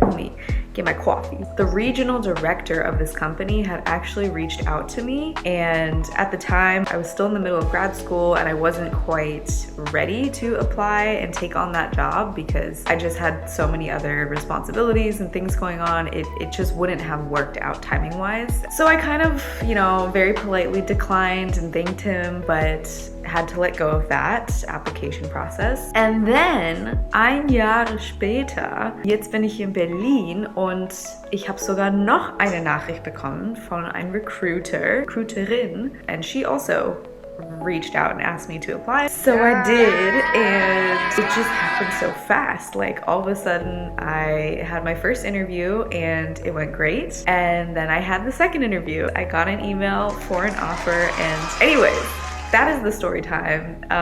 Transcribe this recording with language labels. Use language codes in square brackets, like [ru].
[en] Let me get my coffee. The regional director of this company had actually reached out to me, and at the time I was still in the middle of grad school and I wasn't quite ready to apply and take on that job because I just had so many other responsibilities and things going on. It just wouldn't have worked out timing wise. So I kind of, very politely declined and thanked him, but had to let go of that application process. And then, [de] ein Jahr später, jetzt bin ich in Berlin und ich habe sogar noch eine Nachricht bekommen von einem Recruiterin, [en] and she also reached out and asked me to apply. So I did, and it just happened so fast. Like all of a sudden I had my first interview and it went great. And then I had the second interview. I got an email for an offer, and anyways, that is the story time.